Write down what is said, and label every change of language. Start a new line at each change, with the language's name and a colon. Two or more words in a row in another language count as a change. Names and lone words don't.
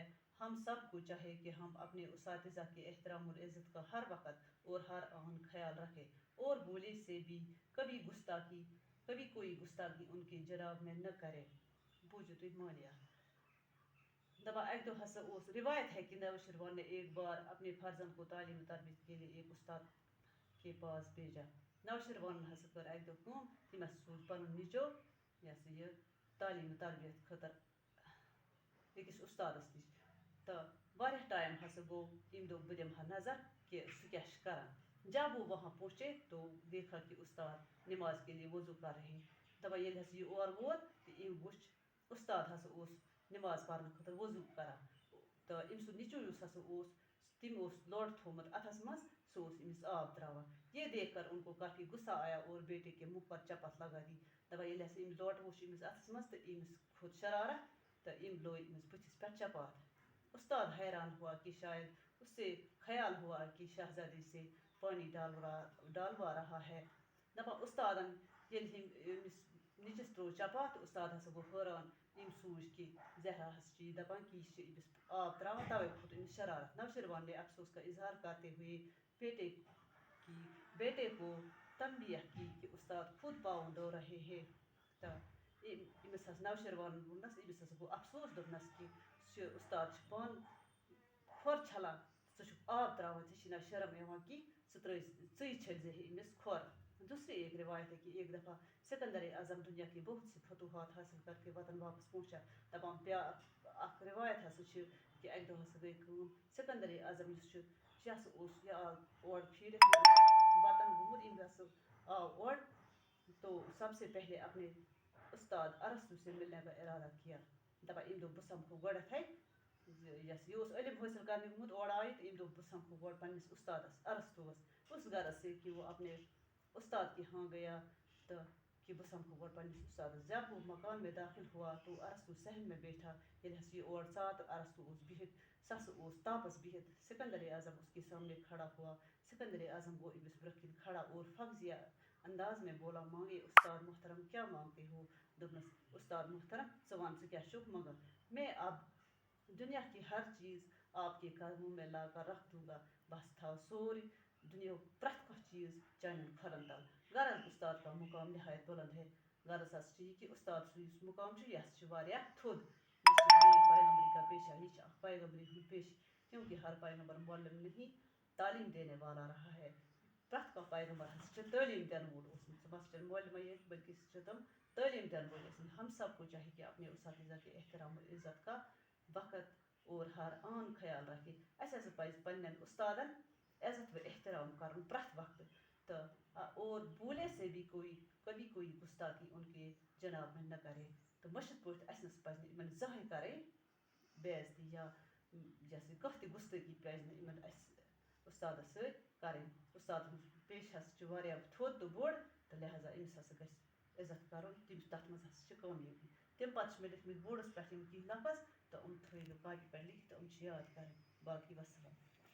Urdu: ہم سب کو چاہے کہ ہم اپنے اساتذہ کے احترام اور عزت کا ہر وقت اور ہر آن خیال رکھیں اور بھولے سے بھی کبھی کوئی گستاخی ان کے جناب میں نہ کرے.
Kashmiri: بوجھو تھی مانیا.
Urdu: دبا ایک دو ہسا اس روایت ہے کہ نوشروان نے ایک بار اپنے فرزند کو تعلیم و تربیت کے لیے ایک استاد کے پاس بھیجا.
Kashmiri: نوشروان ہسا کر ایک دو کٲم، تم ہسا سوز پن نیچو یہ تعلیم و تربیت خاطر أکِس استادس نش تو واریاہ ٹائم ہسا گو یم دوٚپ بہٕ دِمہٕ ہا نظر کہ سُہ کیا چھ کران.
Urdu: جب وہ وہاں پہنچے تو دیکھا کہ استاد نماز کے لیے وضو کر رہے ہیں.
Kashmiri: دپان ییٚلہِ ہسا یہ اور ووت تو أمۍ وُچھ استاد ہسا اوس نماز پرنہٕ خٲطرٕ وضو کران تو أمۍ سُنٛد نیٚچوٗ یُس ہسا اوس تٔمۍ اوس لوٹہٕ تھوٚومُت اتھس منٛز، سُہ اوس أمِس آب تراوان.
Urdu: یہ دیکھ کر ان کو کافی غصہ آیا اور بیٹے کے منہ پر چپت لگا دی.
Kashmiri: دپان ییٚلہِ ہسا أمۍ لوٹہٕ وُچھ أمِس اتھس منٛز تو أمِس کھوٚت شرارت تو أمۍ لوگ أمِس بٕتھِس پٮ۪ٹھ چپات.
Urdu: استاد حیران ہوا کہ شاید اس سے خیال ہوا کہ شہزادے سے پانی ڈالوا رہا ہے.
Kashmiri: دپان استادن ییٚلہِ أمِس نیٚچوِس ترٛوو چپات تو استاد ہسا گوٚو حٲران. أمۍ سوٗنٛچ کہ زہرا ہسا چھِ یہِ دپان کہ یہِ چھِ أمِس آب تراوان توے کھوٚت أمِس شرارت.
Urdu: نوشروان نے افسوس کا اظہار کرتے ہوئے بیٹے کو تنبیہ کی کہ استاد خود پاؤں دھو رہے ہیں.
Kashmiri: تو أمِس ہسا نوشروانن ووٚننس، أمِس ہسا گوٚو افسوس، دوٚپنس کہ استاد چھُ پانہٕ کھۄر چھلان، ژٕ چھُکھ آب تراوان، ژےٚ چھی نا شرم یِوان کینٛہہ، ژٕے چھلزِ أمِس کھۄر.
Urdu: دوسری ایک روایت ہے کہ ایک دفعہ سکندر اعظم دنیا کے بہت سے فتوحات حاصل کر کے وطن واپس پہنچا.
Kashmiri: دپان اکھ روایت ہسا چھِ کہ اکہِ دۄہ ہسا گٔے کٲم، سکندر اعظم یُس چھُ یہِ ہسا اوس یہِ آو اور پھیٖرِتھ وطن گوٚمُت. أمۍ ہسا آو اور
Urdu: تو سب سے پہلے اپنے استاد ارسطو سے ملنے کا ارادہ کیا.
Kashmiri: دپان أمۍ دوٚپ بہٕ سمکھو گۄڈنٮ۪تھٕے یہِ اوس علم حٲصل کرنے گوٚمُت اورٕ آیہِ تہٕ أمۍ دوٚپ بہٕ سمکھو گۄڈٕ پننِس استادس ارسطوٗوس.
Urdu: اس غرض سے کہ وہ اپنے استاد کے ہاں گیا تو کہ
Kashmiri: بہٕ سمکھو گۄڈٕ پننِس استادس. جب وہ مکان میں داخل ہوا تو ارسطو صحن میں بیٹھا. ییٚلہِ ہسا یہ اور ژاو تو ارسطو اوس بِہِتھ، سُہ ہسا اوس تاپس بِہِتھ.
Urdu: سکندر اعظم اس کے سامنے کھڑا ہوا. سکندر اعظم
Kashmiri: گو أمِس برٛونٛہہ کِنۍ
Urdu: کھڑا اور فخریہ انداز میں بولا، مانگے استاد محترم، کیا مانگتے ہو؟
Kashmiri: دوٚپنس استاد محترم ژٕ وَن ژٕ کیا چھُکھ منگان.
Urdu: میں اب دنیا کی ہر چیز آپ کے قدموں میں لا کر رکھ دوں گا.
Kashmiri: بس تھاو سورُے دُنیاہُک پرٛٮ۪تھ کانٛہہ چیز چانٮ۪ن کھۄرن تل.
Urdu: غرض استاد کا مقام نہایت بلند ہے.
Kashmiri: غرض ہسا چھِ یہِ کہ استاد سُنٛد یُس مقام چھُ یہِ ہسا چھُ واریاہ تھوٚد.
Urdu: یہ پیغمبری کا پیشہ،
Kashmiri: یہ چھُ اکھ پیغمبری ہُنٛد پیشہٕ
Urdu: کیونکہ ہر پیغمبر معلم نہیں تعلیم دینے والا رہا ہے.
Kashmiri: پرٛٮ۪تھ کانٛہہ پیغمبر ہسا چھِ تعلیٖم دِنہٕ وول اوسمُت سُہ بس چھِ مولہِ موج بلکہ سُہ چھِ تِم تعلیٖم دِنہٕ وٲلۍ ٲسمٕتۍ
Urdu: ہم سب کو چاہیے کہ اپنے اساتذہ کے احترام و عزت کا وقت اور ہر آن خیال رکھے
Kashmiri: اَسہِ ہسا پَزِ پنٛنٮ۪ن اُستادن عزت و احترام کرُن پرٛٮ۪تھ وقتہٕ تہٕ
Urdu: اور بھولے سے بھی کبھی کوئی گستاخی ان کے جناب میں نہ کرے
Kashmiri: تہٕ مٔشِتھ پٲٹھۍ اَسہِ نَسا پَزِ نہٕ یِمن زٕہٕنۍ کَرٕنۍ بے عزتی یا جیسے کانٛہہ تہِ گُستٲخی پَزِ نہٕ یِمن اَسہِ اُستادس سۭتۍ کَرٕنۍ اُستاد سُنٛد پیشہٕ ہسا چھُ واریاہ تھوٚد تہٕ بوٚڑ تہٕ لہذا أمِس ہسا گژھِ عزت کَرُن تَتھ منٛز ہسا چھِ کامیٲبی تَمہِ پتہٕ چھِ مےٚ لیکھمٕتۍ بوڈس پٮ۪ٹھ یِم کینٛہہ لفظ تہٕ یِم تھٲیِو کاپی پٮ۪ٹھ لیکھِتھ تہٕ یِم چھِ یاد کَرٕنۍ باقٕے وَسلام